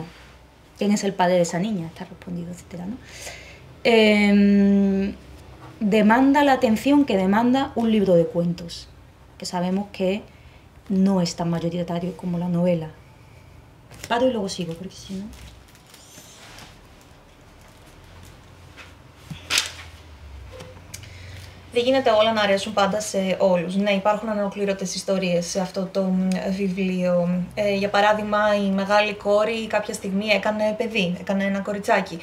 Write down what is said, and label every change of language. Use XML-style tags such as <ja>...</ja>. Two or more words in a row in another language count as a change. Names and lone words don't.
<es>¿Quién es el padre de esa niña? Está respondido, etcétera, ¿no? Demanda la atención que demanda un libro de cuentos, que sabemos que no es tan mayoritario como la novela. Paro y luego sigo, porque si no...</es> <el>Δεν γίνεται όλα να αρέσουν πάντα σε όλους. Ναι, υπάρχουν ανολοκλήρωτες ιστορίες σε αυτό το βιβλίο. Για παράδειγμα, η μεγάλη κόρη κάποια στιγμή έκανε παιδί, έκανε ένα κοριτσάκι.</el>